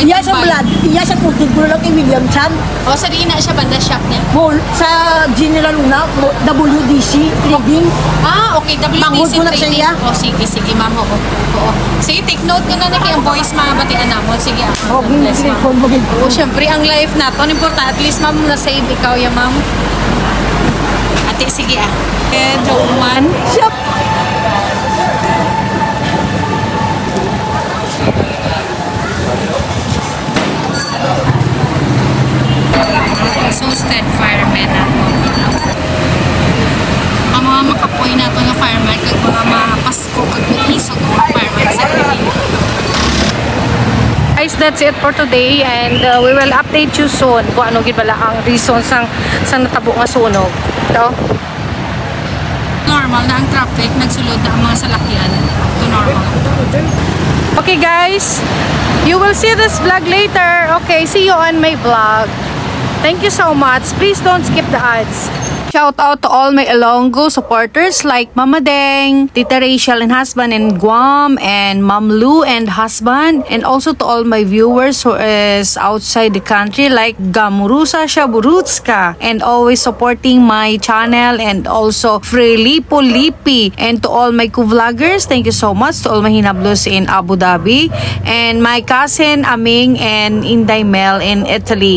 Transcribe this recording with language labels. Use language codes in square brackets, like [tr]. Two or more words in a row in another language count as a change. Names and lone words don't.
[hil] Iya sa blood, iya sa putid ko lang kay William Chan. O sa diin na siya banda shop niya. Mall sa General Luna, WDC Trading. Ah, okay. Manghod WBC ko na sa training. iya. O, sige, ma'am. Oo. Sige, [en] take note [hil] ko na kay ang voice mabatian namon. Sige. Oh, Bless, ma'am. phone mo gid. O, syempre, ang life na to, important. [en] At least, [hil] ma'am, na-save ikaw ya, ma'am. Ate, sige Pedro man. Siya [en] Exhausted firemen nato. [hil] Ang mga makapoy nato nga fireman kag mga mapasko ko kag isog ko fireman sa building. [en] Guys, that's it for today and we will update you soon [hil] kung ano gid bala ang reason sang natabo nga sunog. [en] Ito. [hil] Normal na ang traffic, nagsulod na ang mga salakyan. [en] To normal. Okay guys, you will see this vlog later. Okay, see you on my vlog. Thank you so much. Please don't skip the ads. Shout out to all my Ilonggo supporters like Mama Deng, Tita Rachel and husband in Guam, and Mom Lou and husband, and also to all my viewers who is outside the country like Gamurusa Shaburutska, and always supporting my channel, and also Frelipo Lipi, and to all my co-vloggers, thank you so much to all my hinablos in Abu Dhabi, and my cousin Aming and Inday Mel in Italy.